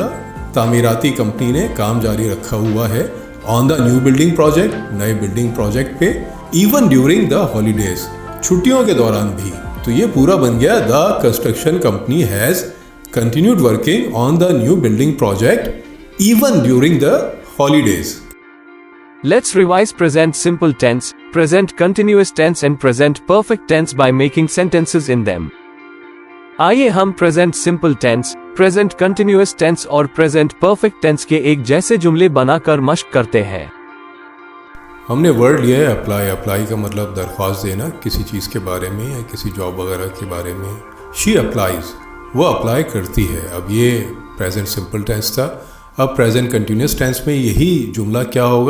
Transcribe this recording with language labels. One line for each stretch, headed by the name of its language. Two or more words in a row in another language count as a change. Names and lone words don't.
Hindi: तामीराती कंपनी ने काम जारी रखा हुआ है
English: on the new building project,
Hindi: नए
English: building project
Hindi: पे,
English: even during the holidays,
Hindi: छुट्टियों के दौरान भी। तो ये पूरा बन गया,
English: the construction company has continued working on the new building project even during the holidays. Let's revise present simple tense, present continuous tense and present perfect tense by making sentences in them.
Hindi: आइए हम
English: present simple tense, present continuous tense
Hindi: और
English: present perfect tense
Hindi: के एक जैसे जुमले बनाकर मश्क करते हैं। हमने वर्ड लिया है अप्लाई। अप्लाई का मतलब दरख्वास्त देना किसी चीज़ के बारे में या किसी जॉब वगैरह के बारे में।
English: she applies,
Hindi: वो अप्लाई करती है। अब ये
English: present simple tense
Hindi: था। अब
English: present continuous tense
Hindi: में यही जुमला क्या होगा?